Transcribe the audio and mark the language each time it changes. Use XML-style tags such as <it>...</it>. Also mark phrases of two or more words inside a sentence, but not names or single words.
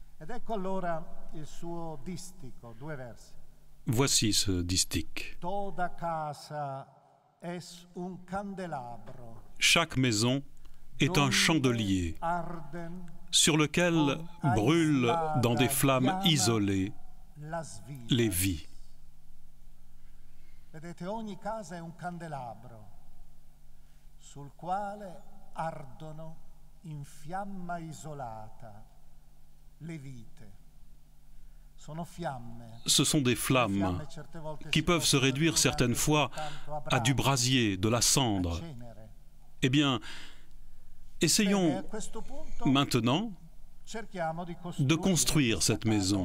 <fr>Voici ce distique. Chaque maison est un chandelier sur lequel brûlent dans des flammes isolées les vies.</fr> <it>Vedete, ogni casa è un candelabro sul quale ardono in fiamma isolata le vite.</it> <fr>Ce sont des flammes qui peuvent se réduire certaines fois à du brasier, de la cendre. Eh bien, essayons maintenant de construire cette maison.</fr>